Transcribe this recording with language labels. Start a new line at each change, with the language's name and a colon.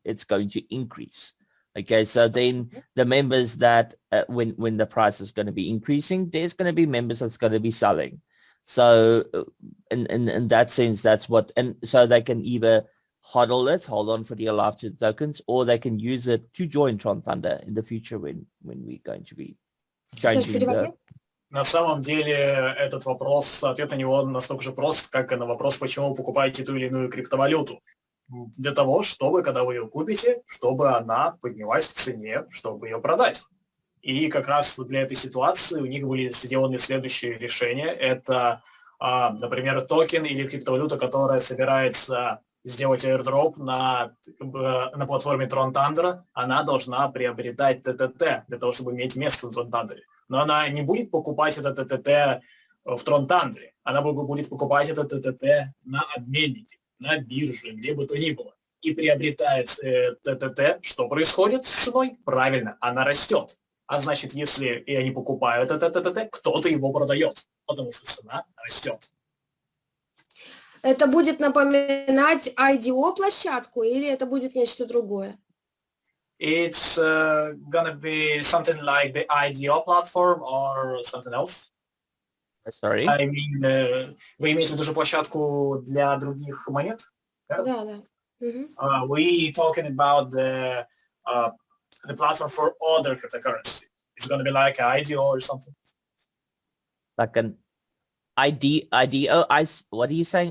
English: It's going to increase. Okay, so then the members that when the price is going to be increasing, there's going to be members that's going to be selling. So in that sense, that's what, and so they can either hold on for dear life to the tokens, or they can use it to join TronThunder in the future when we're going to be changing the...
Russian: На самом деле этот вопрос, ответ на него настолько же прост, как и на вопрос, почему вы покупаете ту или иную криптовалюту. Для того, чтобы, когда вы ее купите, чтобы она поднялась в цене, чтобы ее продать. И как раз для этой ситуации у них были сделаны следующие решения. Это, например, токен или криптовалюта, которая собирается сделать airdrop на платформе TronThunder, она должна приобретать ТТТ для того, чтобы иметь место в TronThunder. Но она не будет покупать это ТТТ в TronThunder. Она будет покупать это ТТТ на обменнике, на бирже, где бы то ни было. И приобретает ТТТ. Что происходит с ценой? Правильно, она растет. А значит, если и они покупают это ТТТ, кто-то его продает, потому что цена растет. Это будет напоминать IDO-площадку или это будет нечто другое?
English: It's gonna be something like the IDO platform or something else. Sorry? I mean,
Russian: вы имеете в виду же площадку для других монет? Да.
English: We talking about the platform for other cryptocurrency. It's gonna be like an IDO or something. Like an IDO, what are you saying?